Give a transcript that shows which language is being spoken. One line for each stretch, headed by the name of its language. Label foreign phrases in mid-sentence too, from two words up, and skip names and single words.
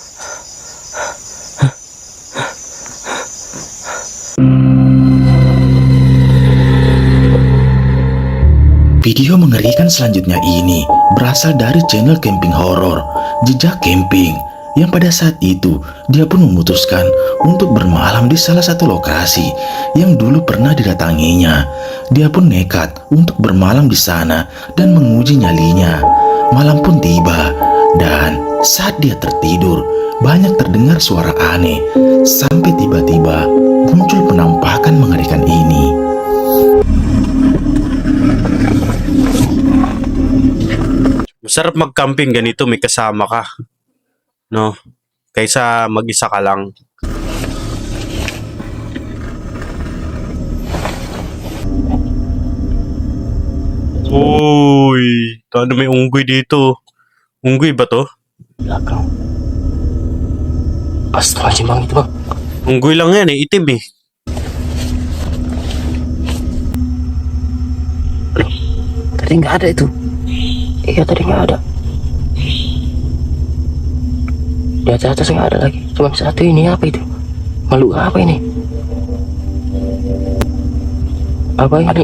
Indonesian: Video mengerikan selanjutnya ini berasal dari channel camping horor Jejak Camping yang pada saat itu dia pun memutuskan untuk bermalam di salah satu lokasi yang dulu pernah didatanginya. Dia pun nekat untuk bermalam di sana dan menguji nyalinya. Malam pun tiba dan saat dia tertidur banyak terdengar suara aneh sampai tiba-tiba muncul penampakan mengerikan ini.
Filipino: Masarap mag-camping ganito, may kasama ka. No? Kaysa mag-isa ka lang. Uy, ano may unggoy dito? Unggoy ba to?
Indonesian: Belakang. Astagfirullahaladzim bang itu bang.
Filipino: Unggoy lang yan eh, itim eh.
Indonesian: Tadi nggak ada itu. Iya tadi nggak ada. Di atas nggak ada lagi. Cuma satu ini apa itu? Makhluk apa ini? Apa ini?